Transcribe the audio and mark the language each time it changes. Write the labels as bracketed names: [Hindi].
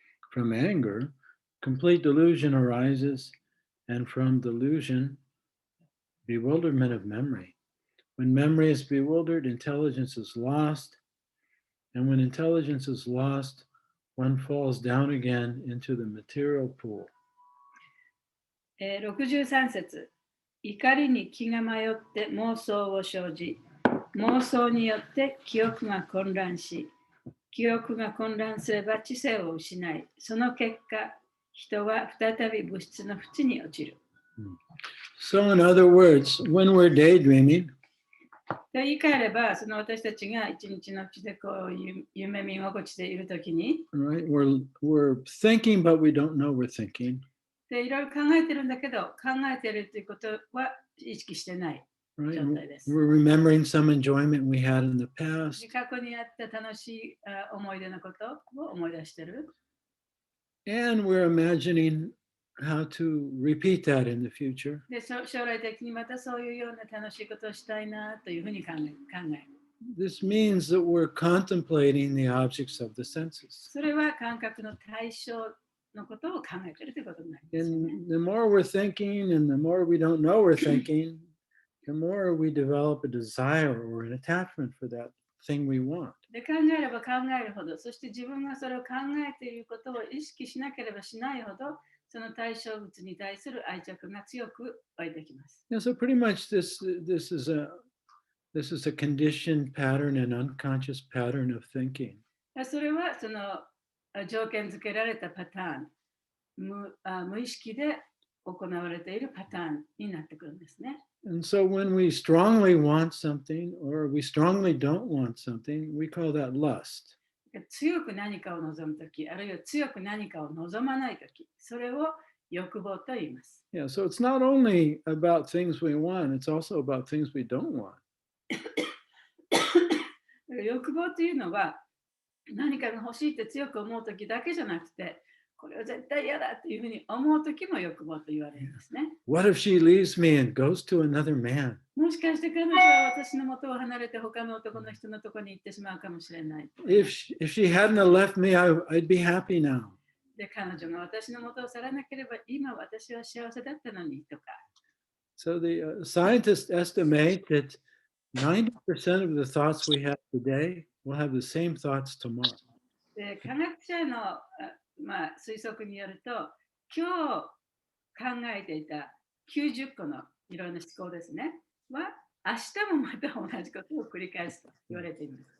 [English] From anger, complete delusion arises, and from delusion, bewilderment of memory. When memory is bewildered, intelligence is lost, and when intelligence is lost, one falls down again into the material pool. [Japanese] 63節。怒りに気が迷って妄想を生じ、妄想によって記憶が混乱し、記憶が混乱すれば知性を失い、その結果、人は再び物質の淵に落ちる。 [English] So, in other words, when we're daydreaming, [Japanese] と言い換えれば、その私たちが一日のうちでこう夢見心地でいるときに、 [English] right, we're thinking, but we don't know we're thinking. [Japanese] でいろいろ考えてるんだけど、考えているということは意識してない [English] Right? [Japanese] 状態です。 [English] We're remembering some enjoyment we had in the past, [Japanese] 過去にあった楽しい思い出のことを思い出してる。 [English] and we're imagining how to repeat that in the future. [Japanese] で将来的にまたそういうような楽しいことをしたいなというふうに考える。 [English] This means that we're contemplating the objects of the senses. [Japanese] それは感覚の対象のことを考えているということになりますよね。 [English] And the more we're thinking and the more we don't know we're thinking, the more we develop a desire or an attachment for that thing we want. [Japanese] で考えれば考えるほど、そして自分がそれを考えていることを意識しなければしないほど、その対象物に対する愛着が強く湧いてきます。 [English] Yeah, so pretty much this is a conditioned pattern, an unconscious pattern of thinking. [Japanese] それはその条件付けられたパターン、無意識で行われているパターンになってくるんですね。 [English] And so when we strongly want something or we strongly don't want something, we call that lust. [Japanese] 強く何かを望むとき、あるいは強く何かを望まないとき、それを欲望と言います。 [English] Yeah, so it's not only about things we want, it's also about things we don't want. [Japanese] 欲望というのは何かが欲しいって強く思うときだけじゃなくて、これは絶対嫌だというふうに思うときも欲望と言われるんですね。 [English] What if she leaves me and goes to another man? [Japanese] もしかして彼女は私の元を離れて他の男の人のところに行ってしまうかもしれない。 [English] If she hadn't have left me, I'd be happy now. [Japanese] で、彼女が私の元を去らなければ今私は幸せだったのにとか。 [English] So the scientists estimate that 90% of the thoughts we have today will have the same thoughts tomorrow. [Japanese] で、科学者の推測によると、今日考えていた90個のいろんな思考ですね。は明日もまた同じことを繰り返すと言われています。